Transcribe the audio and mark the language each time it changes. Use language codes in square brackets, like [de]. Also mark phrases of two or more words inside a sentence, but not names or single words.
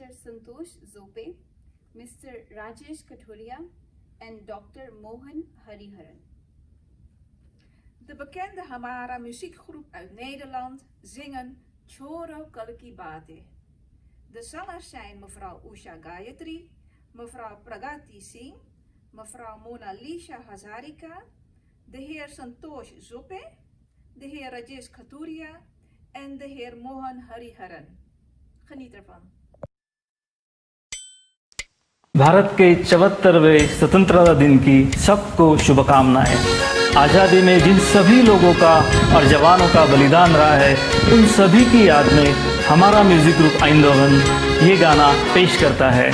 [en] Santosh Zope, Mr. Rajesh Kathuria, and Dr. Mohan Hariharan. [nl] De bekende Hamara muziekgroep uit Nederland zingen Choro Kalki Bate. De zangers zijn mevrouw Usha Gayatri, mevrouw Pragati Singh, mevrouw Mona Lisa Hazarika, de heer Santosh Zope, de heer Rajesh Kathuria en de heer Mohan Hariharan. Geniet ervan. [hi] भारत के 74वें स्वतंत्रता दिन की सबको शुभकामनाएं। आज़ादी में जिन सभी लोगों का और जवानों का बलिदान रहा है, उन सभी की याद में हमारा [en] music group [hi] आइंदोवन ये गाना पेश करता है।